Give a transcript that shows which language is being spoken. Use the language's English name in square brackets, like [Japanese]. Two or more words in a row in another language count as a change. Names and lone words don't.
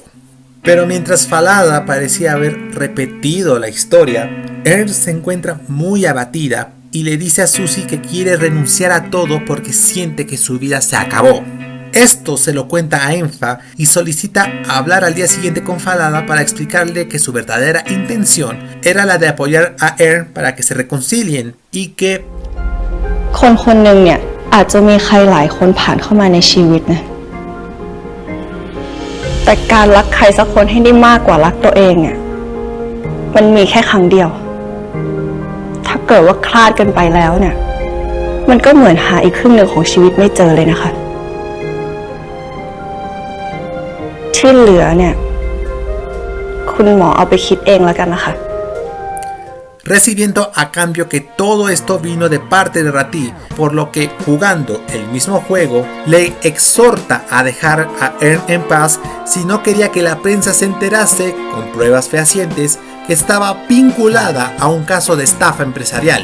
[Spanish] Pero mientras Falada parecía haber repetido la historia, Ern se encuentra muy abatida y le dice a Suzy que quiere renunciar a todo porque siente que su vida se acabó. Esto se lo cuenta a Enfa y solicita hablar al día siguiente con Falada para explicarle que su verdadera intención era la de apoyar a Ern para que se reconcilien, y que [Thai] คนคนหนึ่งเนี่ยอาจจะมีใครหลายคนผ่านเข้ามาในชีวิตนะแต่การรักใครสักคนให้ได้มากกว่ารักตัวเองเนี่ยมันมีแค่ครั้งเดียวถ้าเกิดว่าคลาดกันไปแล้วเนี่ยมันก็เหมือนหาอีกครึ่งหนึ่งของชีวิตไม่เจอเลยนะคะที่เหลือเนี่ยคุณหมอเอาไปคิดเองแล้วกันนะคะ [Spanish] recibiendo a cambio que todo esto vino de parte de Rati, por lo que, jugando el mismo juego, le exhorta a dejar a Ern en paz si no quería que la prensa se enterase, con pruebas fehacientes, que estaba vinculada a un caso de estafa empresarial.